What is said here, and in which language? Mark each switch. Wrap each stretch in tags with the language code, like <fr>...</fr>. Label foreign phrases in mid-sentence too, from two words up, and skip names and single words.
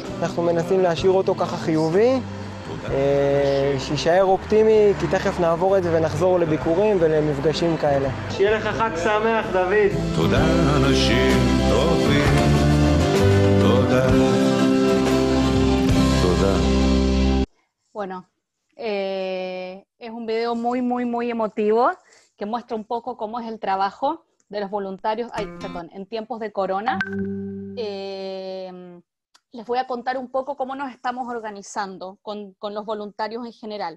<he>אנחנו מנסים להשאיר אותו ככה חיובי, שישאר אופטימי, כי תכף נעבור את זה ונחזור לביקורים ולמפגשים כאלה. שיהיה לך חג שמח, דוד. תודה אנשים טובים, תודה. תודה.</he> <es>Bueno, es un video muy emotivo que muestra un poco cómo es el trabajo de los voluntarios, en tiempos de corona. Les voy a contar un poco cómo nos estamos organizando con los voluntarios en general.</es>